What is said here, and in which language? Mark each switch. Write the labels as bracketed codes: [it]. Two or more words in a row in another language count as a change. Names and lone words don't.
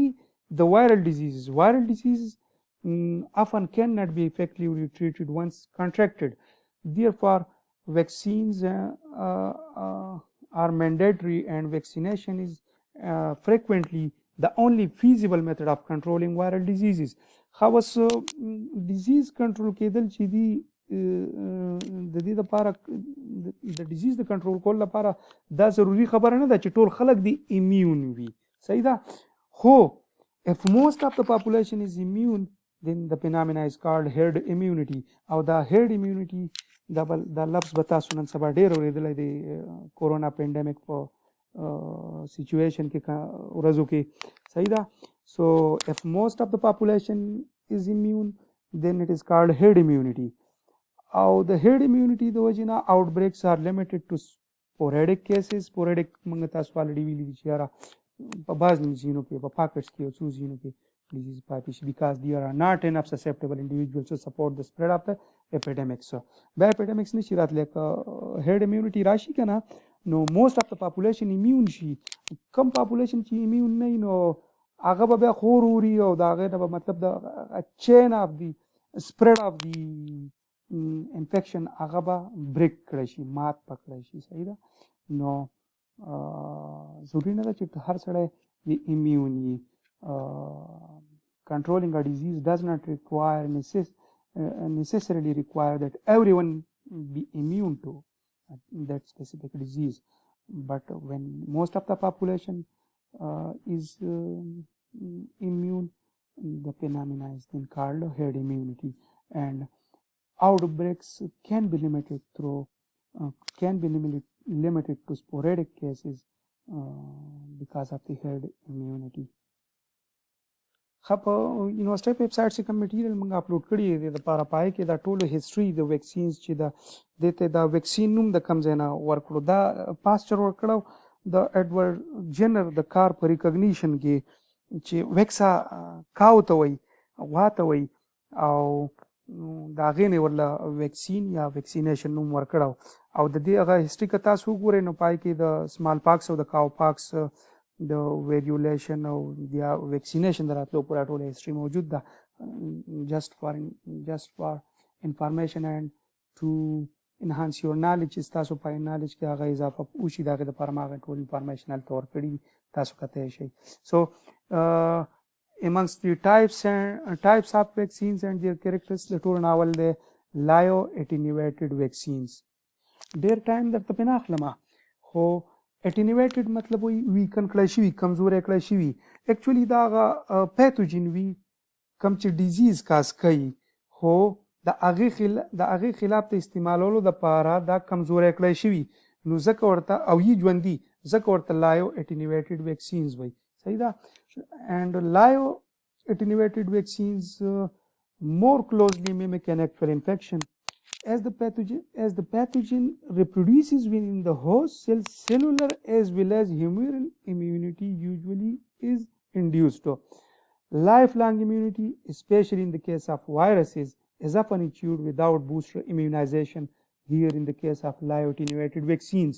[en] The viral diseases often cannot be effectively treated once contracted. Therefore, vaccines are mandatory, and vaccination is frequently the only feasible method of controlling viral diseases. [ps] خاص [en] disease control [ps] کېدل چې دی د دې لپاره د ډیزیز د کنټرول کولو لپاره دا ضروري خبره نه ده چې ټول خلک دی امیون وي. صحیح ده. [en] خو if most of the population is immune then the phenomena is called herd immunity. [ps] او دا [en] herd immunity [ps] دا لفظ به تاسو نن سبا ډېر اورېدلی دی [en] corona pandemic [ps] په سچویشن کې ورځو کې. صحیح ده. [en] So if most of the population is immune then it is called herd immunity. [ps] او د [en] herd immunity [ps] د وجې نه [en] outbreaks are limited to sporadic cases. [ps] sporadic موږ تاسو الریډي ویلي دي چې یاره په بعض ځینو کې په پاکټس کې یو څو ځینو کې ډیزیز پاتې شي [en] because there are not enough susceptible individuals to support the spread of the epidemics. [ps] بیا epidemics نشي راتلی که [en] herd immunity [ps] راشي که نه نو [en] most of the population immune [ps] شي. کم population چې immune نه وي نو هغه به بیا خور ووري او د هغې نه به مطلب د [en] chain of the spread of the [ps] انفیکشن هغه به بریک کړی شي، مات پکړی شي. صحیح ده. نو ضروري نه ده چې هر سړی د امیون وي. [en] controlling a disease does not necessarily require that everyone be immune to that specific disease, but when most of the population is immune, the phenomena is then called herd immunity, and outbreaks can be limited to sporadic cases because of the herd immunity. [ps] په یونیورسټۍ په [en] web site [ps] چې کوم میټیریل موږ اپلوډ کړي دی د لپاره پای کې دا ټولو هیستوري د ویکسینز چې د ته دا ویکسین نوم د کوم ځای نه ورکړو دا پاسچر ورکړو د ایډورډ جنر د کار په ریکګنیشن کې چې ویکسا کاو ته وایي غوا ته وایي او د هغې نه ورله ویکسین یا ویکسینیشن نوم ورکړو. او د دې هغه هیستوري که تاسو وګورئ نو پای کې د [en] small pox [ps] او د [en] cow pox [ps] د ویریولیشن او یا ویکسینیشن د راتلو پورې ټوله هیستوري موجود ده. [en] just for information and to enhance your knowledge [ps] چې تاسو په نالج کې هغه اضافه وشي د هغې دپاره ما هغه ټول انفارمیشن هلته ورکړي تاسو کتلی شئ. [en] So amongst the types of vaccines and their characteristics [ps] د ټولو ناول دی [en] لايو attenuated vaccines. [ps] ډېر ټایم درته پې نه اخلمه خو اټینیویټډ مطلب وایي ویکن کړی شوي کمزوری کړی شوي اکچولي دا هغه پیتوجن وي کوم چې [en] disease cause [ps] کوي خو د هغې خلاف د استعمالولو دپاره دا کمزوری کړی شوي نو ځکه ورته او یي ژوندي ځکه ورته [en] live attenuated vaccines [ps] وایي. صحیح ده. [en] and live attenuated vaccines more closely mimic an actual infection. As the pathogen reproduces within the host cell, cellular as well as humoral immunity usually is induced. Lifelong immunity, especially in the case of viruses, is often achieved without booster immunization, here in the case of live attenuated vaccines.